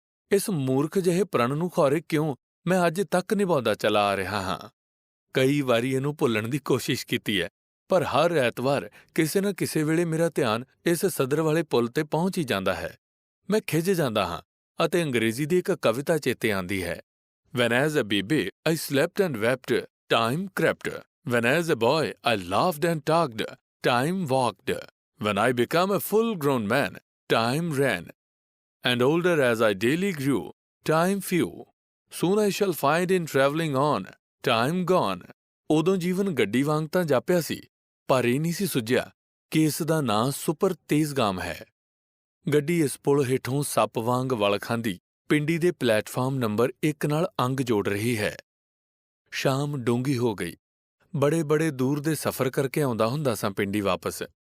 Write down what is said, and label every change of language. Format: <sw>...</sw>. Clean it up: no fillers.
<pa>ਇਸ ਮੂਰਖ ਜਿਹੇ ਪ੍ਰਣ ਨੂੰ ਖੌਰੇ ਕਿਉਂ ਮੈਂ ਅੱਜ ਤੱਕ ਨਿਭਾਉਂਦਾ ਚਲਾ ਆ ਰਿਹਾ ਹਾਂ। ਕਈ ਵਾਰੀ ਇਹਨੂੰ ਭੁੱਲਣ ਦੀ ਕੋਸ਼ਿਸ਼ ਕੀਤੀ ਹੈ, ਪਰ ਹਰ ਐਤਵਾਰ ਕਿਸੇ ਨਾ ਕਿਸੇ ਵੇਲੇ ਮੇਰਾ ਧਿਆਨ ਇਸ ਸਦਰ ਵਾਲੇ ਪੁਲ ਤੇ ਪਹੁੰਚ ਹੀ ਜਾਂਦਾ ਹੈ। ਮੈਂ ਖਿਝ ਜਾਂਦਾ ਹਾਂ ਅਤੇ ਅੰਗਰੇਜ਼ੀ ਦੀ ਇੱਕ ਕਵਿਤਾ ਚੇਤੇ ਆਉਂਦੀ ਹੈ।</pa> <en>When as a baby I slept and wept, time crept. When as a boy I laughed and talked, time walked. When I became a full-grown man, time ran. And older as I daily grew, time flew. Soon I shall find in travelling on, time gone.</en> <pa>ਉਦੋਂ ਜੀਵਨ ਗੱਡੀ ਵਾਂਗ ਤਾਂ ਜਾਪਿਆ ਸੀ, ਪਰ ਇਹ ਨਹੀਂ ਸੀ ਸੁੱਝਿਆ ਕਿ ਇਸ ਦਾ ਨਾਂ ਸੁਪਰ ਤੇਜ਼ਗਾਮ ਹੈ। ਗੱਡੀ ਇਸ ਪੁਲ ਹੇਠੋਂ ਸੱਪ ਵਾਂਗ ਵਲ ਖਾਂਦੀ ਪਿੰਡੀ ਦੇ ਪਲੇਟਫਾਰਮ ਨੰਬਰ 1 ਨਾਲ ਅੰਗ ਜੋੜ ਰਹੀ ਹੈ। ਸ਼ਾਮ ਡੂੰਘੀ ਹੋ ਗਈ। ਬੜੇ ਦੂਰ ਦੇ ਸਫ਼ਰ ਕਰਕੇ ਆਉਂਦਾ ਹੁੰਦਾ ਸਾਂ ਪਿੰਡੀ ਵਾਪਸ।</pa>